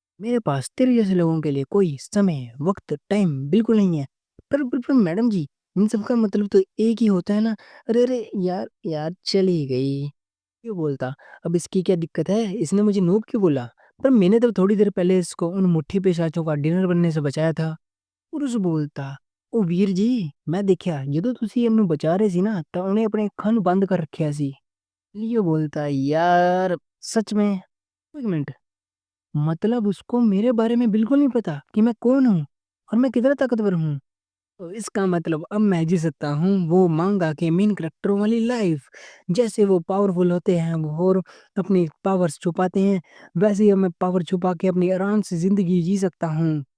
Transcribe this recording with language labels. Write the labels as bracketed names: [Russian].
[Hindi] मेरे पास तेरे जैसे लोगों के लिए कोई समय वक्त टाइम बिल्कुल नहीं है। पर मैडम जी, इन सब का मतलब तो एक ही होता है ना। अरे अरे यार यार, चली गई। क्यों बोलता, अब इसकी क्या दिक्कत है, इसने मुझे नूब क्यों बोला? पर मैंने तो थोड़ी देर पहले इसको उन मुट्ठी पिशाचों का डिनर बनने से बचाया था। पुरुष बोलता, ओ वीर जी, मैं देखा [Punjabi] ਜਦੋਂ ਤੁਸੀਂ ਇਹਨੂੰ ਬਚਾ ਰਹੇ ਸੀ ਨਾ ਤਾਂ ਉਹਨੇ ਆਪਣੇ ਅੱਖਾਂ ਨੂੰ ਬੰਦ ਕਰ ਰੱਖਿਆ ਸੀ। [Hindi] लियो बोलता, यार सच में? एक मिनट, मतलब उसको मेरे बारे में बिल्कुल नहीं पता कि मैं कौन हूँ और मैं कितना ताकतवर हूँ। तो इसका मतलब अब मैं जी सकता हूँ वो मांगा के मेन करेक्टरों वाली लाइफ। जैसे वो पावरफुल होते हैं वो और अपनी पावर्स छुपाते हैं, वैसे ही अब मैं पावर छुपा के अपनी आराम से जिंदगी जी सकता हूँ।